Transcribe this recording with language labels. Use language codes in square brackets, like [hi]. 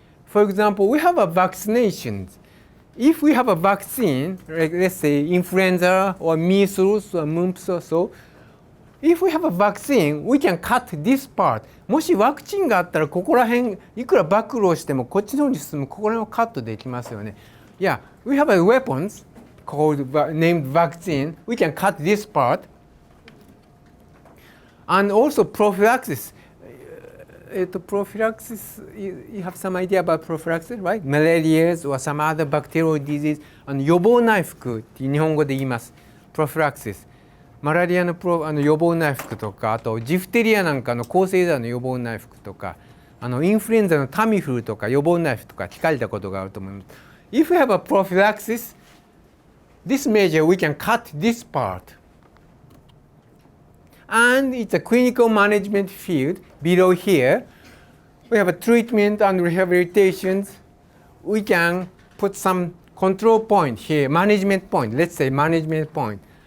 [en] For example, we have a vaccinations. If we have a vaccine, like let's say influenza or measles or mumps or so, if we have a vaccine, we can cut this part. [ja] もしワクチンがあったらここら辺いくら暴露してもこっちの方に進むここら辺をカットできますよね。 [en] Yeah, we have a weapons called named vaccine. We can cut this part. And also prophylaxis. Prophylaxis, you have some idea about prophylaxis, right? Malaria or some other bacterial disease. [ja] 予防内服って日本語で言います。 [en] prophylaxis。 [ja] マラリアの予防内服とか、あとジフテリアなんかの抗生剤の予防内服とか、インフルエンザのタミフルとか予防内服とか聞かれたことがあると思います。 [en] If we have a prophylaxis, this measure we can cut this part. And it's a clinical management field below here. We have a treatment and rehabilitations. We can put some control point here, management point, let's say management point.